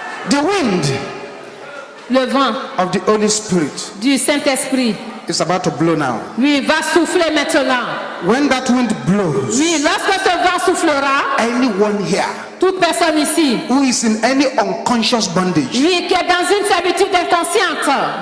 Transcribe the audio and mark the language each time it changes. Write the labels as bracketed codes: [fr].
[en] The wind [fr] Le vent [en] of the Holy Spirit [fr] du Saint-Esprit, [en] is about to blow now. [fr] lui, va souffler maintenant. [en] When that wind blows, [fr] Oui, lorsque ce vent soufflera, [en] anyone here [fr] toute personne ici, [en] who is in any unconscious bondage, [fr] oui, qui est dans une servitude inconsciente,